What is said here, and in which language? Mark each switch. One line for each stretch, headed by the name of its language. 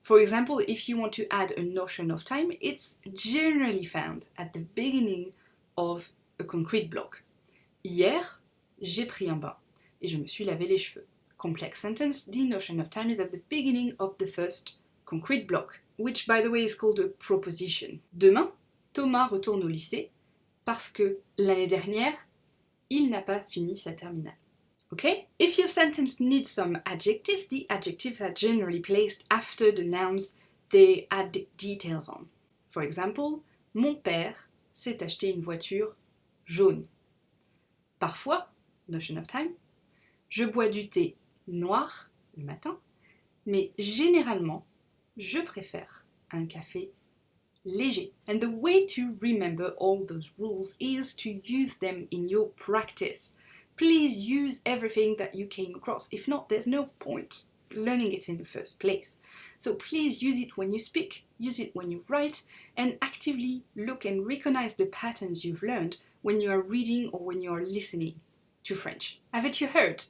English: For example, if you want to add a notion of time, it's generally found at the beginning of a concrete block.
French: Hier, j'ai pris un bain et je me suis lavé les cheveux.
English: complex sentence, the notion of time is at the beginning of the first concrete block, which by the way is called a proposition.
French: Demain, Thomas retourne au lycée parce que l'année dernière, il n'a pas fini sa terminale.
English: Okay? If your sentence needs some adjectives, the adjectives are generally placed after the nouns they add details on. For example,
French: mon père s'est acheté une voiture jaune. Parfois,
English: notion of time,
French: je bois du thé noir le matin, mais généralement, je préfère un café léger.
English: And the way to remember all those rules is to use them in your practice. Please use everything that you came across. If not, there's no point learning it in the first place. So please use it when you speak, use it when you write, and actively look and recognize the patterns you've learned when you are reading or when you are listening to French. Haven't you heard?